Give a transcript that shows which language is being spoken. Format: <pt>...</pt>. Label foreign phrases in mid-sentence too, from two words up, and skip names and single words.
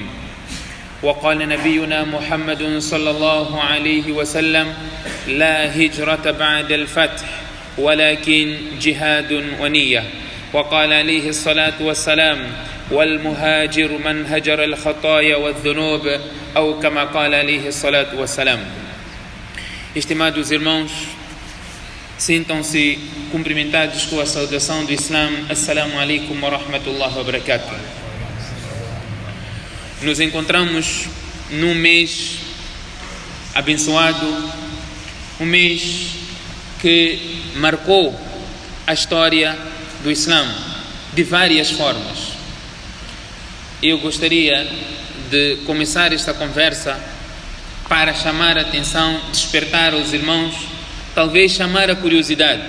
<ar>وقال نبينا محمد صلى الله عليه وسلم لا هجرة بعد الفتح ولكن جهاد ونية. وقال عليه الصلاة والسلام والمهاجر من هجر الخطايا والذنوب أو كما قال عليه الصلاة والسلام.</ar> <pt>Estimados irmãos, sintam-se cumprimentados com a saudação do Islã.</pt> <ar>Assalamu alaikum wa rahmatullahi wa barakatuh.</ar> <pt>Nos encontramos num mês abençoado, um mês que marcou a história do Islã de várias formas. Eu gostaria de começar esta conversa para chamar a atenção, despertar os irmãos, talvez chamar a curiosidade.</pt>